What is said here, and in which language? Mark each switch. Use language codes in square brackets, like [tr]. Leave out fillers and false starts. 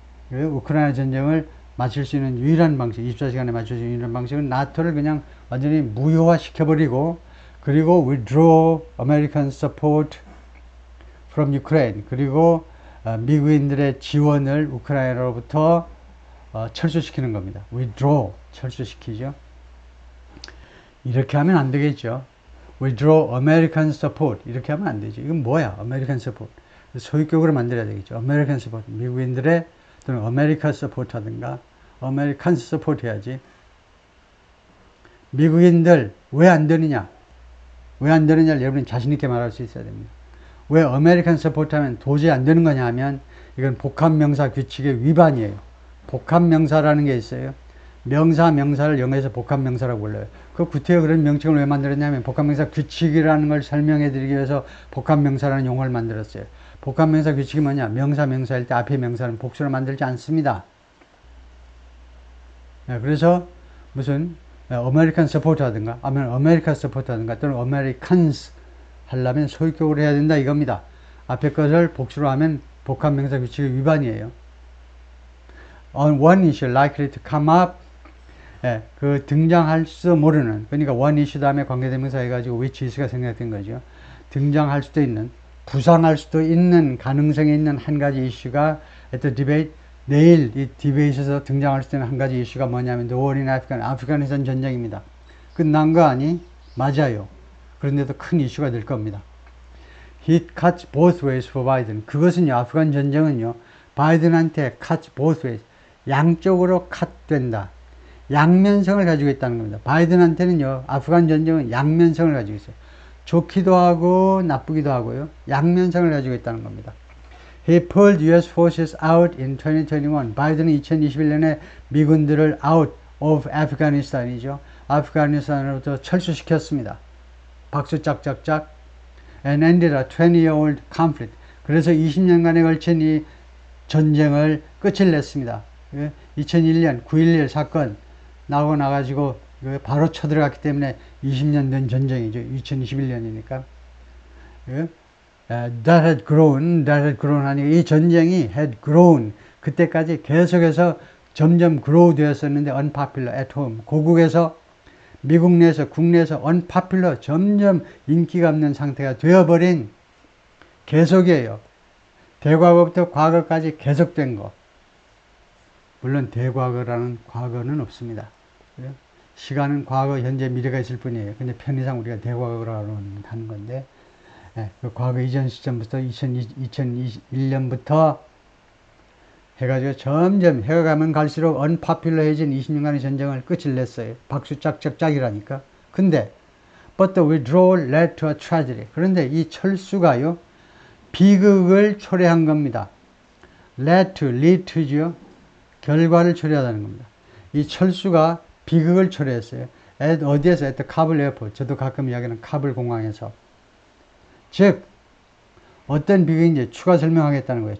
[ko] 우크라이나 전쟁을 마칠 수 있는 유일한 방식, 24시간에 맞출 수 있는 유일한 방식은 나토를 그냥 완전히 무효화 시켜버리고, 그리고 [en] withdraw American support from Ukraine, [ko] 그리고 미국인들의 지원을 우크라이나로부터 철수시키는 겁니다. [en] withdraw, [ko] 철수시키죠. 이렇게 하면 안 되겠죠. [en] withdraw American support, [ko] 이렇게 하면 안 되죠. 이건 뭐야? [en] American support. [ko] 소유격으로 만들어야 되겠죠. [en] American support, [ko] 미국인들의, 또는 [en] America support [ko] 하든가 American support 해야지. 미국인들 왜 안 되느냐? 왜 안 되느냐를 여러분이 자신있게 말할 수 있어야 됩니다. 왜 [en] American support [ko] 하면 도저히 안 되는 거냐 하면, 이건 복합명사 규칙의 위반이에요. 복합명사라는 게 있어요. 명사를 영어에서 복합명사라고 불러요. 그 구태여 그런 명칭을 왜 만들었냐면, 복합명사 규칙이라는 걸 설명해 드리기 위해서 복합명사라는 용어를 만들었어요. 복합명사 규칙이 뭐냐? 명사일 때 앞에 명사는 복수로 만들지 않습니다. 그래서 무슨 [en] American support [ko] 하든가, 아니면 [en] America support [ko] 하든가, 또는 Americans 하려면 소유격으로 해야 된다 이겁니다. 앞에 것을 복수로 하면 복합명사 규칙의 위반이에요. [en] On one issue likely to come up, [ko] 그 등장할지도 모르는, 그러니까 [en] one issue [ko] 다음에 관계대명사 해가지고 [en] which is [ko] 가 생략된 거죠. 등장할 수도 있는, 부상할 수도 있는 가능성이 있는 한 가지 이슈가 [en] at the debate, [ko] 내일 이 디베이트에서 등장할 수 있는 한 가지 이슈가 뭐냐면 [en] the war in Afghan, [ko] 아프가니스탄 전쟁입니다. 끝난 거 아니? 맞아요. 그런데도 큰 이슈가 될 겁니다. [en] It cuts both ways for Biden. [ko] 그것은요, 아프간 전쟁은요, 바이든한테 [en] cuts both ways, [ko] 양쪽으로 컷된다. 양면성을 가지고 있다는 겁니다. 바이든한테는요, 아프간 전쟁은 양면성을 가지고 있어요. 좋기도 하고 나쁘기도 하고요. 양면성을 가지고 있다는 겁니다. [en] He pulled US forces out in 2021. [ko] 바이든은 2021년에 미군들을 [en] out of Afghanistan [ko] 이죠. 아프가니스탄으로부터 철수시켰습니다. 박수 짝짝짝. [en] And ended a 20-year-old conflict. [ko] 그래서 20년간에 걸친 이 전쟁을 끝을 냈습니다. 2001년 9.11 사건 나오고 나가지고 바로 쳐들어갔기 때문에 20년 된 전쟁이죠. 2021년이니까. [en] That had grown [ko] 하니 이 전쟁이 [en] had grown. [ko] 그때까지 계속해서 점점 grow 되었었는데 [en] unpopular at home. [ko] 고국에서 미국 내에서 국내에서 [en] unpopular, [ko] 점점 인기가 없는 상태가 되어버린 계속이에요. 대과거부터 과거까지 계속된 거. 물론 대과거라는 과거는 없습니다. 시간은 과거, 현재, 미래가 있을 뿐이에요. 근데 편의상 우리가 대과거라고 하는 건데, 그 과거 이전 시점부터 2021년부터 해가지고 점점 해가 가면 갈수록 [en] unpopular [ko] 해진 20년간의 전쟁을 끝을 냈어요. 박수 짝짝짝이라니까. 근데 [en] but the withdrawal led to a tragedy. [ko] 그런데 이 철수가요, 비극을 초래한 겁니다. [en] lead to죠. [ko] 결과를 초래하다는 겁니다. 이 철수가 비극을 초래했어요. 어디에서? [en] at the Kabul airport. [ko] 저도 가끔 이야기하는 카불 공항에서. 즉 어떤 비극인지 추가 설명하겠다는 거예요.